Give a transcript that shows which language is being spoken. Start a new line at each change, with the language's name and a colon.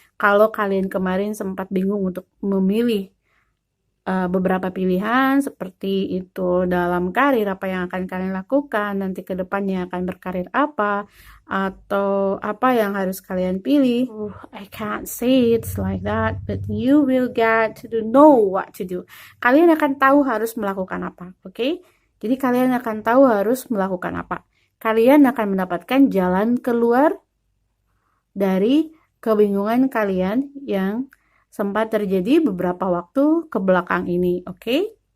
Indonesian: Kalau kalian kemarin sempat bingung untuk memilih beberapa pilihan seperti itu dalam karir, apa yang akan kalian lakukan, nanti ke depannya akan berkarir apa, atau apa yang harus kalian pilih.
English: I can't say it's like that, but you will get to know what to do.
Indonesian: Kalian akan tahu harus melakukan apa, oke? Jadi kalian akan tahu harus melakukan apa. Kalian akan mendapatkan jalan keluar dari kebingungan kalian yang sempat terjadi beberapa waktu ke belakang ini, oke?